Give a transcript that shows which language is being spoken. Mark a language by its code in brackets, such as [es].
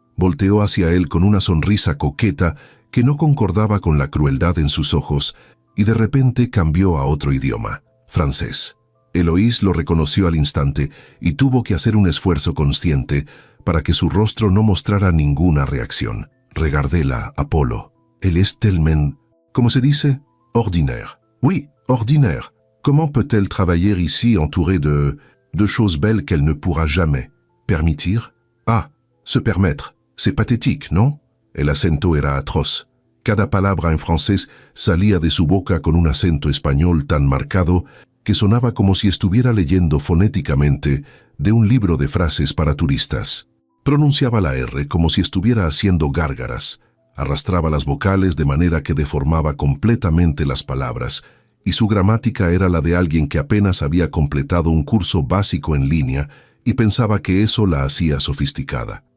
[es] Volteó hacia él con una sonrisa coqueta que no concordaba con la crueldad en sus ojos y de repente cambió a otro idioma, francés. Eloís lo reconoció al instante y tuvo que hacer un esfuerzo consciente para que su rostro no mostrara ninguna reacción. [fr] Regardez-la, Apolo. Elle est tellement, [es] ¿cómo se dice? [fr] Ordinaire. Oui, ordinaire. Comment peut-elle travailler ici entourée de choses belles qu'elle ne pourra jamais permitir? Ah, se permettre. C'est pathétique, ¿no? [es] El acento era atroz. Cada palabra en francés salía de su boca con un acento español tan marcado que sonaba como si estuviera leyendo fonéticamente de un libro de frases para turistas. Pronunciaba la R como si estuviera haciendo gárgaras. Arrastraba las vocales de manera que deformaba completamente las palabras, y su gramática era la de alguien que apenas había completado un curso básico en línea y pensaba que eso la hacía sofisticada.